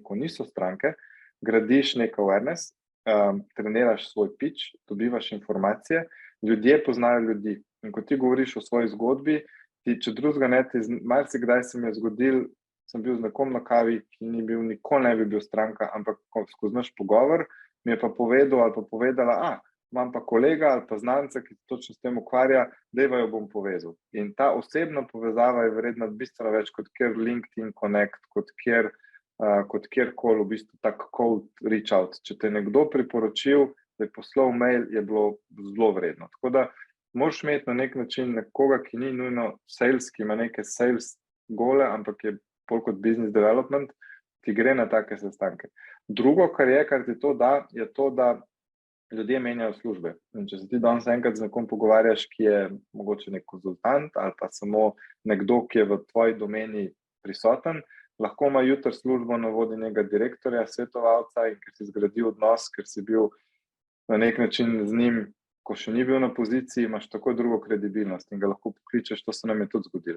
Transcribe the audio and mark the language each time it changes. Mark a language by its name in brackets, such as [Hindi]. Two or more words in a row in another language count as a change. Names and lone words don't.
[Slovenian] ko niso stranke, gradiš nek awareness, treniraš svoj pitch, dobivaš informacije, ljudje poznajo ljudi in ko ti govoriš o svoji zgodbi, če drugega ne, marsikdaj se mi je zgodil, sem bil z nekom na kavi, ki ni bil, nikoli ne bi bil stranka, ampak skozi naš pogovor mi je pa povedal ali pa povedala, imam pa kolega ali pa znanca, ki točno s tem ukvarja, dajva jo bom povezal. In ta osebna povezava je vredna bistveno več kot kjer LinkedIn Connect, kot kjerkoli v bistvu tak [English] cold reach out. [Slovenian] Če te nekdo priporočil, da je poslal mail, je bilo zelo vredno. Tako da moraš imeti na nek način nekoga, ki ni nujno sales, ki ima neke sales gole, ampak je bolj kot [English] business development, [Slovenian] ki gre na take sestanke. Drugo, kar ti to da, je to, da ljudje menjajo službe. In če se ti danes enkrat z nekom pogovarjaš, ki je mogoče nek konzultant ali pa samo nekdo, ki je v tvoji domeni prisoten, lahko ima jutri službo na vodi nekega direktorja, svetovalca in ker si zgradil odnos, ker si bil na nek način z njim, ko še ni bil na poziciji, imaš tako drugo kredibilnost in ga lahko pokličeš, to se nam je tudi zgodilo.